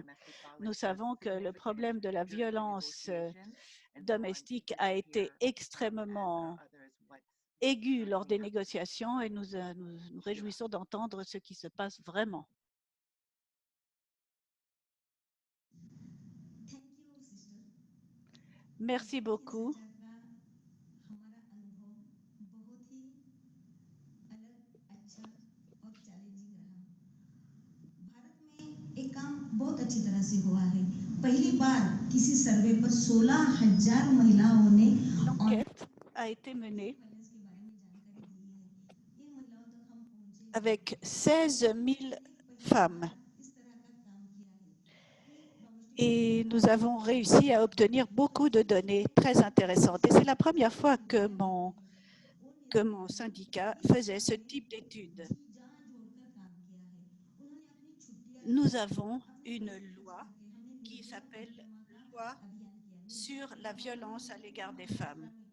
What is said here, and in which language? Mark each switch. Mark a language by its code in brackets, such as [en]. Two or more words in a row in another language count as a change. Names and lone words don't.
[fr] Nous savons que le problème de la violence domestique a été extrêmement aigu lors des négociations et nous réjouissons d'entendre ce qui se passe vraiment. Merci beaucoup. [hi] हमारा अनुभव बहुत ही अलग, अच्छा और चैलेंजिंग रहा। भारत में एक काम बहुत अच्छी तरह से हुआ है। पहली बार किसी सर्वे पर 16,000 महिलाओं ने [fr] L'enquête a été menée [hi] वायलेंस के बारे में जानकारी दी है। इन महिलाओं तक हम पहुंचे [fr] avec 16 000 femmes [hi] इस तरह का काम किया है कि डोमेस्टिक [fr] et nous avons réussi à obtenir beaucoup de données très intéressantes. Et c'est la première fois que mon syndicat faisait ce type d'études. Nous avons une loi qui s'appelle Loi sur la violence à l'égard des femmes.